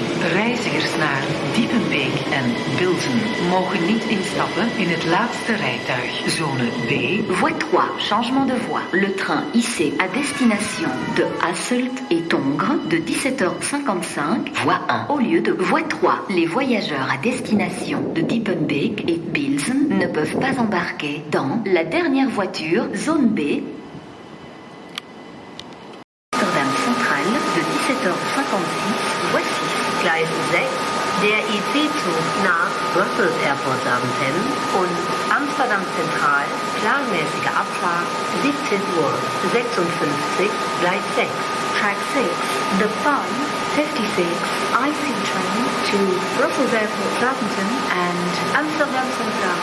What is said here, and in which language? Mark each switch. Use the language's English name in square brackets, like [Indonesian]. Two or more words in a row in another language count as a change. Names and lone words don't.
[Dutch] Reizigers naar Diepenbeek en Bilzen mogen niet instappen in het laatste rijtuig. Zone B. [French] Voie 3, changement de voie. Le train IC à destination de Hasselt et Tongres de 17h55, voie 1. Au lieu de voie 3, les voyageurs à destination de Diepenbeek et Bilzen ne peuvent pas embarquer dans la dernière voiture, zone B. Amsterdam Central de 17h56, voie 6. [German] Gleis 6, der IC-Zug nach Brussels Airport Zaventem und Amsterdam Zentral, planmäßige Abfahrt 17:56, Gleis 6. [English] Track 6, the 556 IC train to Brussels Airport Zaventem and Amsterdam Central.